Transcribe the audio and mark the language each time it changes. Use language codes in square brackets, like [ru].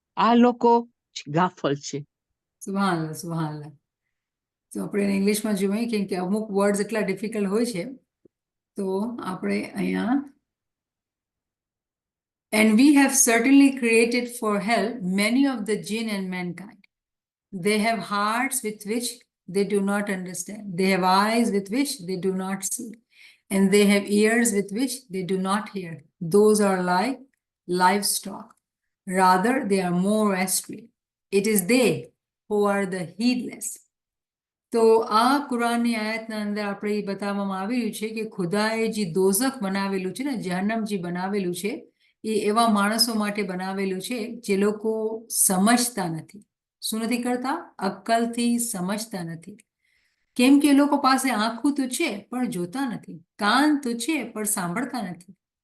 [gu] આ લોકો ગાફલ છે. [ar] સુભાનઅલ્લાહ, સુભાનઅલ્લાહ. [gu] તો આપણે ઇંગ્લિશમાં જોઈએ કેમ કે અમુક વર્ડ્સ એટલા ડિફિકલ્ટ હોય છે, તો આપણે અહીંયા [en] And we have certainly created for hell many of the jinn and mankind. They have hearts with which they do not understand. They have eyes with which they do not see. And they have ears with which they do not hear. Those are like livestock. Rather, they are more astray. It is they who are the heedless. [gu] તો આ કુરાનની આયતના અંદર આપણે એ બતાવવામાં આવી રહ્યું છે કે ખુદાએ જે દોઝખ બનાવેલું છે ને, જહન્નમ જે બનાવેલું છે, એ એવા માણસો માટે બનાવેલું છે જે લોકો સમજતા નથી. શું નથી કરતા? અક્કલથી સમજતા નથી. કેમ કે એ લોકો પાસે આંખો તો છે પણ જોતા નથી, કાન તો છે પણ સાંભળતા નથી.